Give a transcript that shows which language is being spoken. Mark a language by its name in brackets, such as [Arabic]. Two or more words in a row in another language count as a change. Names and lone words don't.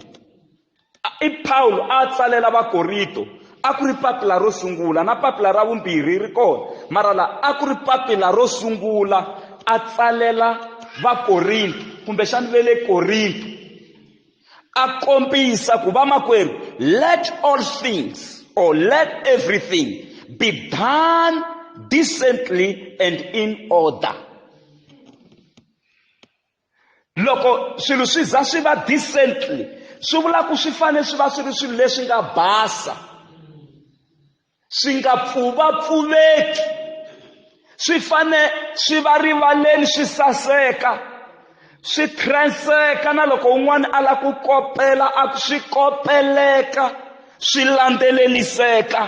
[Tsonga] I Paulo a tsalela Vakorinto a ku ri papila ro sungula na papila ra vumbirhi ri kona, mara la a ku ri papila ro sungula a tsalela Vakorinto kumbexani ve le Korinto a kombisa ku vamakwerhu, [English] let all things or let everything be done decently and in order. [Tsonga] Loko swilo swi za swi va decently swi vula ku swi fanele swi va swi ri swilo leswi nga basa, swi nga pfuvapfuveki, swi fanele swi va rivaleni swi saseka, swi transeka, na loko un'wana a la ku kopela a swi kopeleka, swi landzeleliseka.